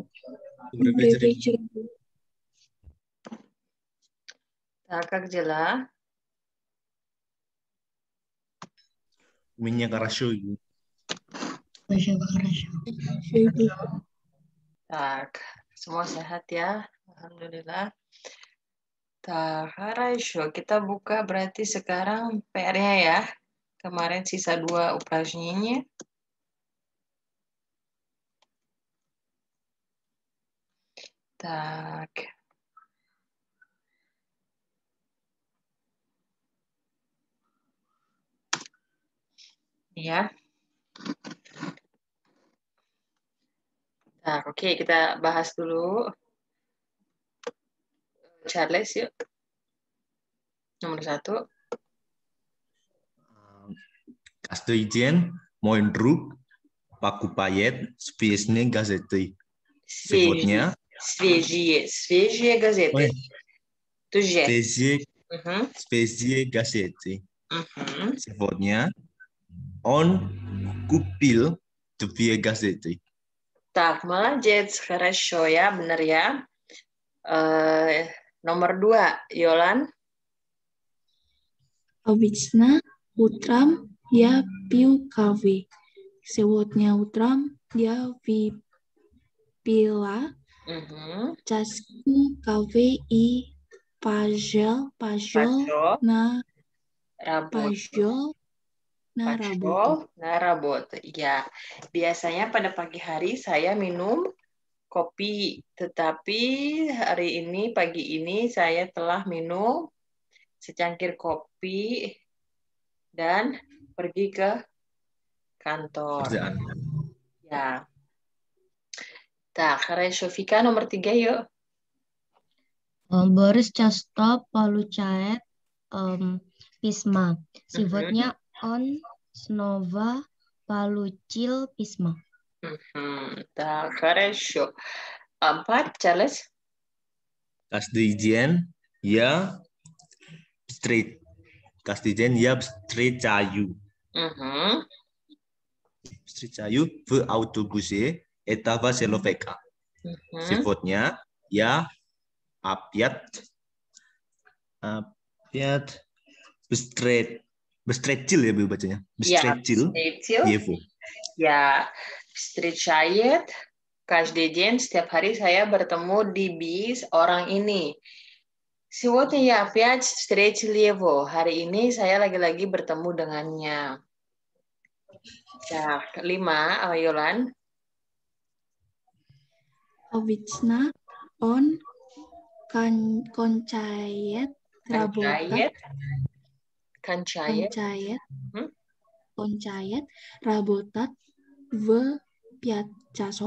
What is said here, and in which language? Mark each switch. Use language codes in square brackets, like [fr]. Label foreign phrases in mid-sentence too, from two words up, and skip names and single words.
[ru] Добрый вечер. Так, как дела? У меня хорошо. [ar] Masya Allah, [ru] хорошо. Так, [id] semua sehat ya? Alhamdulillah. [ru] Так, хорошо. [id] Kita buka berarti sekarang PR-nya ya. Kemarin sisa 2 [ru] упражнения. Так. [id] Ya. Tak, oke, kita bahas dulu. Charles yuk. Nomor 1. [ru] Каждый день мой друг покупает свежие газеты. Сегодня Свежие газеты. Туже. свежие газеты. Мгм. Сегодня он купил 2 газеты. Так, молодец, хорошо [id] ya, benar ya. Nomor 2, Yolan. [ru] Обычно утром я пью кофе. Сегодня утром я выпила чашку кофе и пошел на работу. Na работу. [id] Ya, biasanya pada pagi hari saya minum kopi, tetapi hari ini, pagi ini saya telah minum secangkir kopi dan pergi ke kantor. Kerjaan. [ru] Ya. Tak, хорошо. [id] Vika nomor 3 yuk. [ru] Борис часто получает письма. Сегодня он снова получил письма. Так, хорошо. 4, Charles. Каждый день я встречаю в автобусе этого человека. Сегодня я опять встретил [id] ya Bu bacanya. [ru] Встретил его. Ya, встречает. Каждый день, [id] setiap hari saya bertemu di bis orang ini. [ru] Сегодня я опять встретил его. [id] Hari ini saya lagi-lagi bertemu dengannya. [ru] Так, 5, Yolan. Обычно он кончает работать в 5 часов.